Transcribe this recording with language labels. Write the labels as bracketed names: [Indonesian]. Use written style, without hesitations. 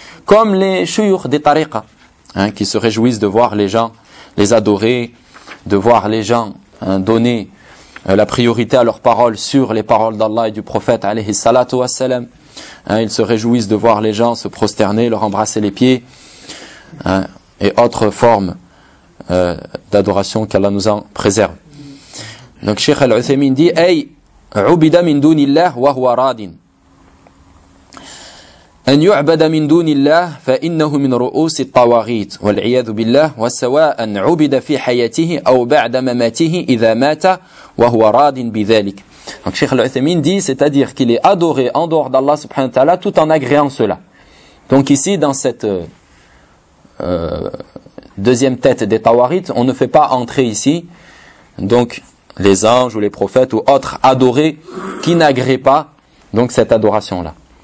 [French] Comme les shuyukh des tariqa, qui se réjouissent de voir les gens les adorer, de voir les gens donner la priorité à leurs paroles sur les paroles d'Allah et du prophète, alayhi salatu wassalam. Ils se réjouissent de voir les gens se prosterner, leur embrasser les pieds, et autres formes d'adoration qu'Allah nous en préserve. Donc, Cheikh Al-Uthaymin dit, [Arabic] « Ey, ubida min dunillah wa huwa radin. » أن يعبد من دون الله فإنه من رؤوس الطواغيت والعياذ بالله وسواء عبد في حياته أو بعد مماته إذا مات وهو راض بذلك. [French] Donc Cheikh Al-Uthaymeen dit, c'est-à-dire qu'il est adoré en dehors d'Allah subhanahu wa ta'ala tout en agréant cela. Donc ici, dans cette deuxième tête des Tawarites, on ne fait pas entrer ici donc les anges ou les prophètes ou autres adorés qui n'agréent pas donc cette adoration-là.